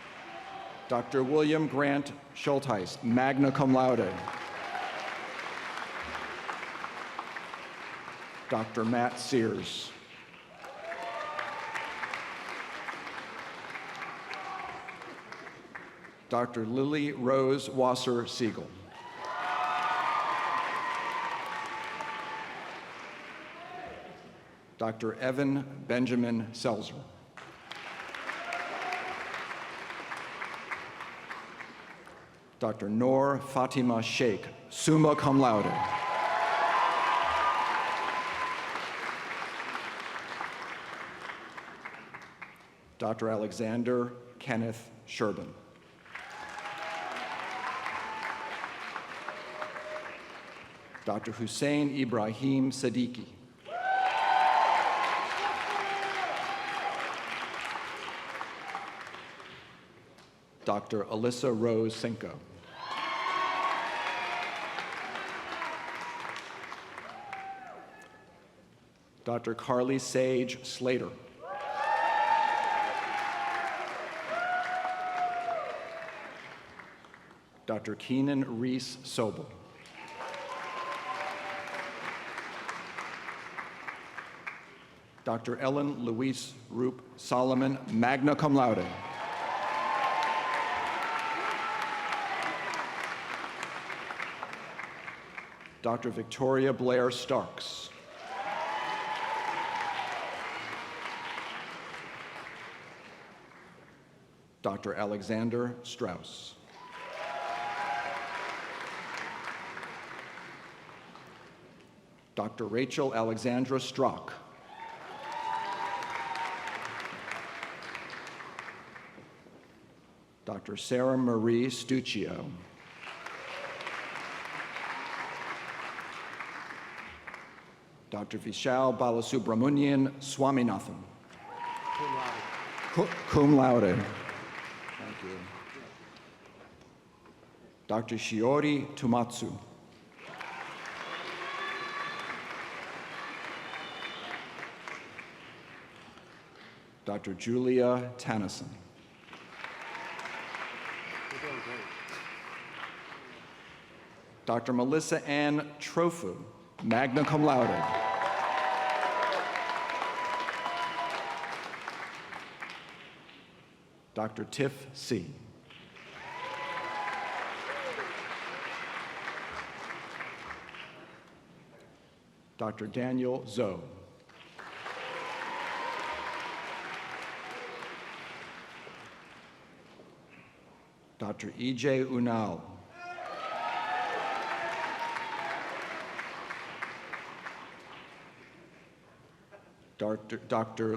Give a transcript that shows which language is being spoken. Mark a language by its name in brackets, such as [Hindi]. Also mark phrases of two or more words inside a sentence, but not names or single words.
[English] Dr. William Grant Schultheis, [Latin] magna cum laude. [English] Dr. Matt Sears. Dr. Lily Rose Wasser-Siegel. Dr. Evan Benjamin Selzer. Dr. Noor Fatima Sheikh, [Latin] summa cum laude. [English] Dr. Alexander Kenneth Sherbin. Dr. Hussein Ibrahim Siddiqui. Dr. Alyssa Rose Cinco. Dr. Carly Sage Slater. Dr. Keenan Reese Sobel. Dr. Ellen Louise Roop Solomon, [Latin] magna cum laude. [English] Dr. Victoria Blair Starks. Dr. Alexander Strauss. Dr. Rachel Alexandra Strock. Dr. Sarah Marie Stuccio. Dr. Vishal Balasubramanian Swaminathan. [Latin] Cum laude. [English] Thank you. Dr. Shiori Tumatsu. Dr. Julia Tannison. Dr. Melissa Ann Trofu, [Latin] magna cum laude. [English] Dr. Tiff C. Dr. Daniel Zoe. Dr. E.J. Unal. Dr.